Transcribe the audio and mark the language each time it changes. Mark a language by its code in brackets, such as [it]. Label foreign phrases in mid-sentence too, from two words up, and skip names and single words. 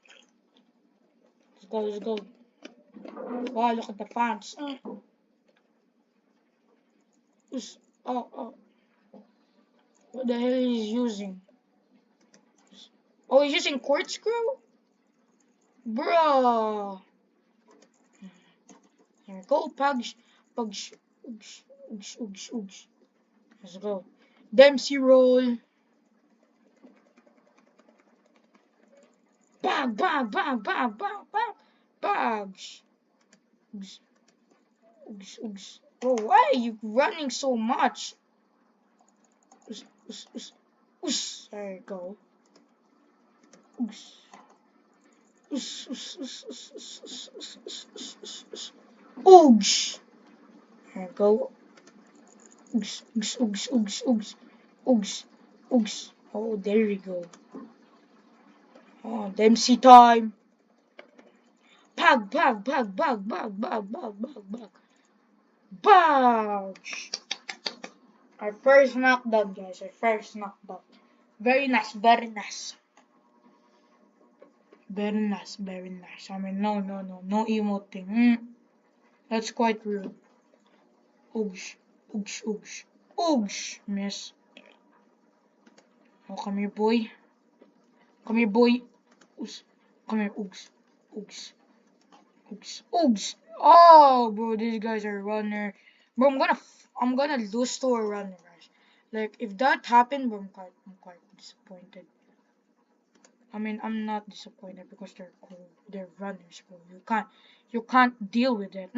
[en] Let's go. Wow, look at the fans. Oh. What the hell is he using? Oh, he's using corkscrew? Bro. Here we go. Pugs. Pugs. Oogs. Oogs. Oogs. Oogs. Let's go. Dempsey roll. Bang. Bang. Bang. Bang. Bang. Bang. Bugs. Oogs. Oogs. Oogs. Bro, why are you running so much? Oogs. Oogs. Oogs. Oogs. There you go. Oogs. Oogs. Oogs. Oogs. Oogs. Oogs. Oogs. Oogs. Oogs. Oogs. There you go. Oogs, oogs, oogs, oogs, oogs, oogs, oogs. Oh, there we go. Oh, Dempsey time. Pug, pug, pug, pug, pug, pug, pug, pug, pug. Bugs. Our first knockdown, guys. Our first knockdown. Very nice, very nice. Very nice, very nice. I mean, no emoting. That's quite rude. Oogs, oogs, oogs, oogs, miss. Oh, come here, boy. Come here, boy. Oogs. Come here, oogs, oogs. Oops. Oops. Oh, bro, these guys are runner. Bro, I'm gonna lose to a runner, guys. Like, if that happened, bro, I'm quite disappointed. I mean, I'm not disappointed because they're cool. They're runners, bro. You can't deal with it.